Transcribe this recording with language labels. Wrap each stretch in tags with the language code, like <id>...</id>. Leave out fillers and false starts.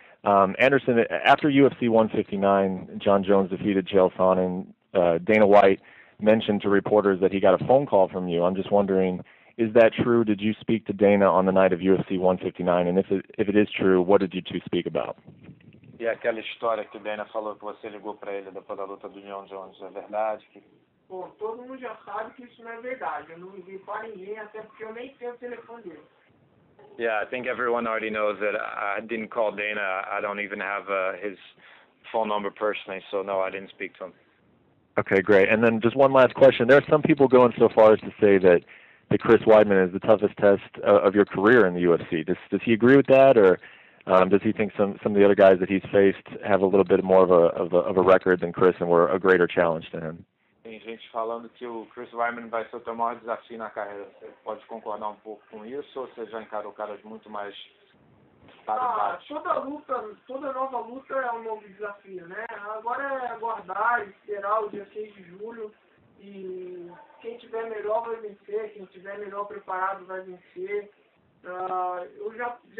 <en>Anderson, after UFC 159, John Jones defeated Chael Sonnen. Dana White mentioned to reporters that he got a phone call from you. I'm just wondering, is that true? Did you speak to Dana on the night of UFC 159? And if it is true, what did you two speak about?</en> <pt>E aquela história que o Dana falou que você ligou para ele depois da luta do John Jones, é verdade? Bom, todo mundo já sabe que isso não é verdade. Eu não liguei para ninguém, até porque eu nem tenho o telefone dele.</pt> <en>Yeah, I think everyone already knows that I didn't call Dana. I don't even have his phone number personally, so no, I didn't speak to him. Okay, great. And then just one last question. There are some people going so far as to say that Chris Weidman is the toughest test of your career in the UFC. Does he agree with that, or does he think some of the other guys that he's faced have a little bit more of a record than Chris and were a greater challenge to him?</en> <pt>Tem gente falando que o Chris Weidman vai ser o teu maior desafio na carreira. Você pode concordar um pouco com isso, ou você já encarou caras muito mais paridade? Toda nova luta é um novo desafio, né? Agora é aguardar, esperar o dia 6 de julho, e quem tiver melhor vai vencer, quem tiver melhor preparado vai vencer. Eu já</pt>